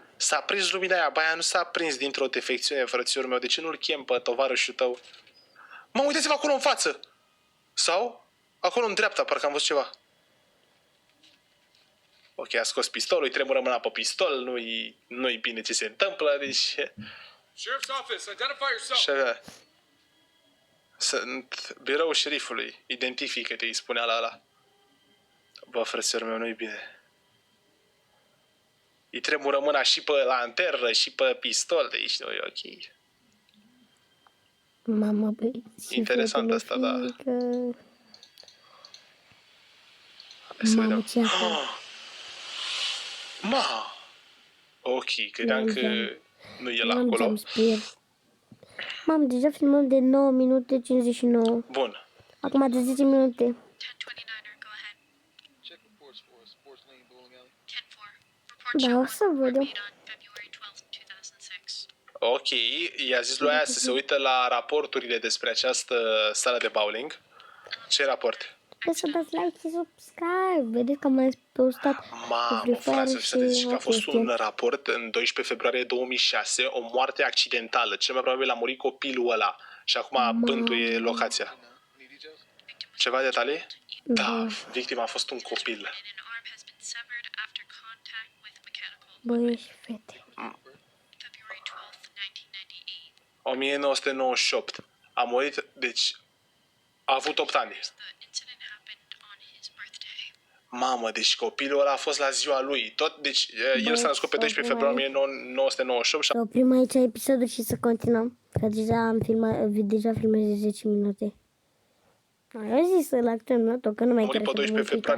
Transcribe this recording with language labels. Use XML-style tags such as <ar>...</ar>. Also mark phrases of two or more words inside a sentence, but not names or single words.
<ro>S-a prins lumina aia, băia nu s-a prins dintr-o defecțiune, frățiorul meu. De ce nu-l chem pe tovarășul tău? Mă, uitați-vă acolo în față! Sau? Acolo în dreapta, parcă am văzut ceva. Ok, a scos pistolul, îi tremură mâna pe pistol, nu-i bine ce se întâmplă, deci...</ro> <en>Sheriff's office, identify yourself.</en> <ro>Și avea... Sunt biroul șerifului, identifică-te, îi spunea la ăla. Bă, frățiorul meu, nu-i bine. Îi tremură mâna și pe lanternă și pe pistol, deci nu e ok. Mamă, băieți și Interesant fetele, asta, da. fiindcă... Hai să Mamă, vedem. ce acolo? Ma! Ok, credeam că nu e la Nu acolo. am spirit. Mam, deja filmăm de 9 minute 59. Bun. Acum de 10 minute.</ro> <en>1029er, go ahead. Check reports for us. Sports Lane Bowling Alley. 10-4. Report</en> <ro>Da,</ro> <en>show</en> <ro>o</ro> <en>one</en> <ro>să</ro> <en>report</en> <ro>vedem.</ro> <en>made on February 12th, 2006.</en> <ro>Ok, i-a zis lui aia să se uită la raporturile despre această sală de bowling. Ce raport? Trebuie să dați like și subscribe. Vedeți că am mai postat Mamă, Free Fire frate, să te zici că a fost chestii. un raport în 12 februarie 2006, o moarte accidentală. Cel mai probabil a murit copilul ăla și acum bântuie locația.</ro> <en>Any details?</en> <ro>Ceva detalii? Da, victima a fost un copil.</ro> <en>And an arm has been severed after contact with mechanical</en> <ro>băieți și fete.</ro> <en>February 12th, 1998.</en> <ro>1998. A murit, deci a avut 8 ani.</ro> <en>The incident happened on his birthday.</en> <ro>Mamă, deci copilul ăla a fost la ziua lui. Deci el s-a născut pe 12 februarie 1998 și Să oprim aici episodul și să continuăm. Că deja filmez de 10 minute. Eu zis să-l acționăm, nu? Că nu mai a murit pe trebuie să 12 februarie</ro>